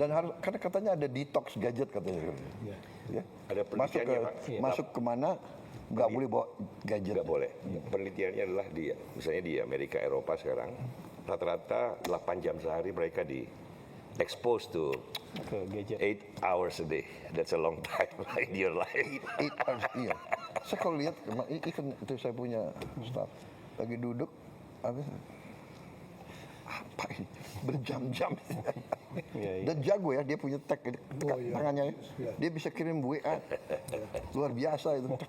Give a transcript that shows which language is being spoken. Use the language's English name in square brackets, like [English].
[Indonesian] Dan harus, karena katanya ada detox gadget katanya. Ya. Ada penelitiannya, Pak. Masuk kemana nggak boleh bawa gadget. Nggak boleh. Penelitiannya adalah misalnya di Amerika, Eropa sekarang, rata-rata 8 jam sehari mereka di [English] exposed to [Indonesian] Ke gadget. [English] 8 hours a day. That's a long time in your life. 8 hours, iya. [Indonesian] Saya kalau lihat, even itu saya punya staff lagi duduk, apa ini berjam-jam. Iya. Dan jago ya, dia punya tag tangannya ya. Dia bisa kirim WA luar biasa itu.